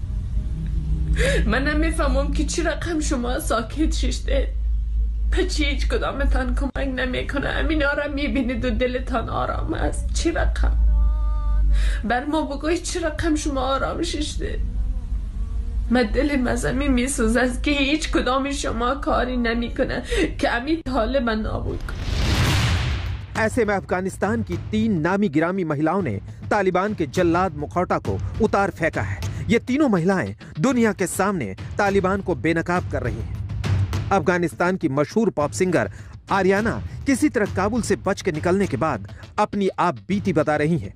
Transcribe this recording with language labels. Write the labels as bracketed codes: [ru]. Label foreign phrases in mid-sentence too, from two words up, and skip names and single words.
[fa] من نمیفهمم که چی رقم شما ساکت ششته، پچی هیچ کدامتان کمک نمیکنه. امینا را میبینید و دلتان آرام است. چی رقم بر ما بگوید، چی رقم شما آرام ششته؟ من دلم از امی میسوزد که هیچ کدام شما کاری نمیکنه که امی طالب نابود کنه. [hi] ऐसे में अफगानिस्तान की 3 नामी गिरामी महिलाओं ने तालिबान के जल्लाद मुखौटा को उतार फेंका है। ये तीनों महिलाएं दुनिया के सामने तालिबान को बेनकाब कर रही हैं। अफगानिस्तान की मशहूर पॉप सिंगर आर्याना किसी तरह काबुल से बच के निकलने के बाद अपनी आप बीती बता रही हैं।